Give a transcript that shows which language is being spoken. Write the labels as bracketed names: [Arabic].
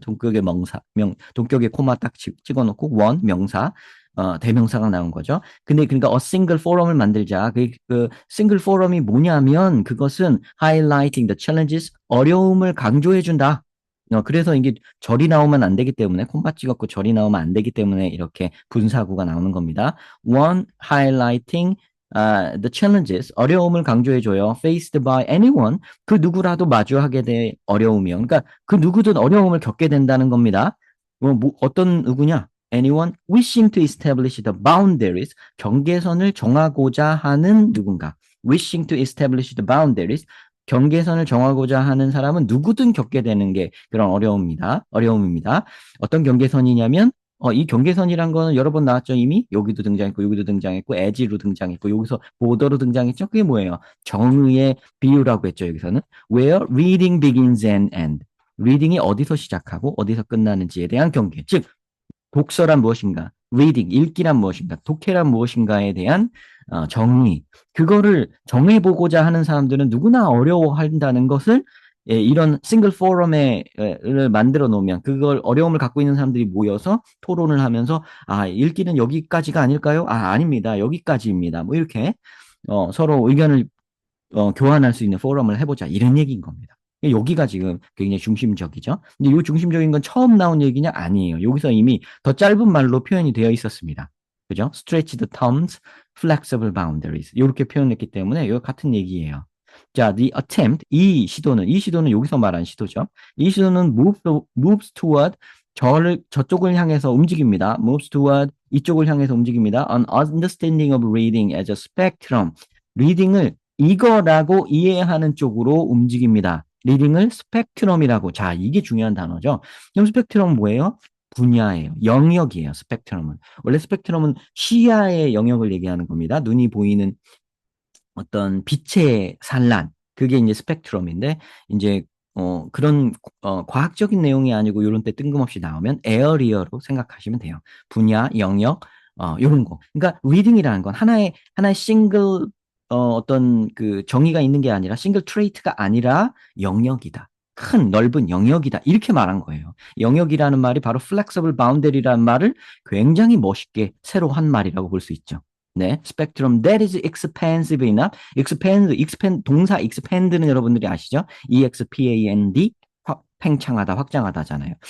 [Korean] 동격의 동격의 코마 딱 찍어놓고 원, 명사, 대명사가 나온 거죠. 근데 그러니까 [English] a single forum [Korean] 을 만들자. 그 single forum이 뭐냐면 그것은 [English] highlighting the challenges, [Korean] 어려움을 강조해 준다. 그래서 이게 절이 나오면 안 되기 때문에 콤마 찍었고 절이 나오면 안 되기 때문에 이렇게 분사구가 나오는 겁니다. [English] One highlighting the challenges, [Korean] 어려움을 강조해줘요. [English] Faced by anyone, [Korean] 그 누구라도 마주하게 될 어려움이요. 그러니까 그 누구든 어려움을 겪게 된다는 겁니다. 어떤 누구냐? [English] Anyone wishing to establish the boundaries, [Korean] 경계선을 정하고자 하는 누군가. [English] Wishing to establish the boundaries, [Korean] 경계선을 정하고자 하는 사람은 누구든 겪게 되는 게 그런 어려움입니다. 어떤 경계선이냐면 이 경계선이란 거는 여러 번 나왔죠, 이미? 여기도 등장했고, 여기도 등장했고, 에지로 등장했고, 여기서 보더로 등장했죠? 그게 뭐예요? 정의의 비유라고 했죠, 여기서는. [English] Where reading begins and end. [Korean] 리딩이 어디서 시작하고 어디서 끝나는지에 대한 경계. 즉, 독서란 무엇인가? reading, 읽기란 무엇인가? 독해란 무엇인가에 대한 정의. 그거를 정해보고자 하는 사람들은 누구나 어려워한다는 것을 이런 싱글 포럼을 만들어 놓으면 그걸 어려움을 갖고 있는 사람들이 모여서 토론을 하면서 읽기는 여기까지가 아닐까요? 아닙니다. 여기까지입니다. 뭐 이렇게 서로 의견을 교환할 수 있는 포럼을 해보자. 이런 얘기인 겁니다. 여기가 지금 굉장히 중심적이죠. 근데 이 중심적인 건 처음 나온 얘기냐? 아니에요. 여기서 이미 더 짧은 말로 표현이 되어 있었습니다. [English] 그죠? Stretch the terms, flexible boundaries. [Korean] 이렇게 표현했기 때문에 이거 같은 얘기예요. 자, [English] the attempt, [Korean] 이 시도는 여기서 말한 시도죠. 이 시도는 [English] moves toward, [Korean] 저쪽을 향해서 움직입니다. [English] moves toward, [Korean] 이쪽을 향해서 움직입니다. [English] An understanding of reading as a spectrum. [Korean] 리딩을 이거라고 이해하는 쪽으로 움직입니다. 리딩을 스펙트럼이라고. 자, 이게 중요한 단어죠. 그럼 스펙트럼 뭐예요? 분야예요. 영역이에요. 스펙트럼은. 원래 스펙트럼은 시야의 영역을 얘기하는 겁니다. 눈이 보이는 어떤 빛의 산란. 그게 이제 스펙트럼인데, 이제, 그런, 과학적인 내용이 아니고, 요런 때 뜬금없이 나오면 에어리어로 생각하시면 돼요. 분야, 영역, 요런 거. 그러니까, 리딩이라는 건 하나의 싱글 어떤 그 정의가 있는 게 아니라 싱글 트레이트가 아니라 영역이다. 큰 넓은 영역이다. 이렇게 말한 거예요. 영역이라는 말이 바로 [English] flexible boundary [Korean] 라는 말을 굉장히 멋있게 새로 한 말이라고 볼 수 있죠. [English] 네, spectrum that is expansive enough. [Korean] expand 동사 expand는 여러분들이 아시죠? expand 팽창하다, 확장하다잖아요.